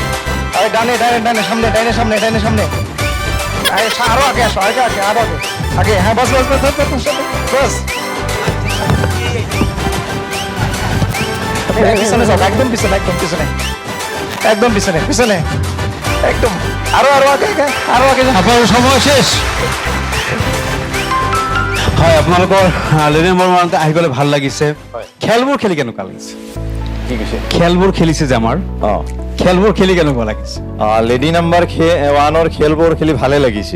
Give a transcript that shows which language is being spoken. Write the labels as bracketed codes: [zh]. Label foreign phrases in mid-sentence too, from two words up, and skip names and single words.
[bn] আরে ডানে ডানে ডানে, সামনে ডাইনে সামনে, ডাইনে সামনে, আরো আগে আসো, আগে আগে আরো আগে আগে, হ্যাঁ বাস বাস বাস বাস বাস। পিছনে যাও, একদম পিছনে, একদম পিছনে, একদম পিছনে পিছনে, একদম আরো আরো আগে আগে, আরো আগে। [as] আপোনাৰ সময় শেষ। হয়, আপোনালোকৰ লেডি নম্বৰ 1 আহি পেলাই ভাল লাগিছে। খেলবোৰ খেলি কেনেকুৱা লাগিছে? কি কৈছে? খেলবোৰ খেলিছে যে আমাৰ, খেলবোৰ খেলি কেনেকুৱা লাগিছে? লেডি নাম্বাৰ 1ৰ খেলবোৰ খেলি ভালে লাগিছে।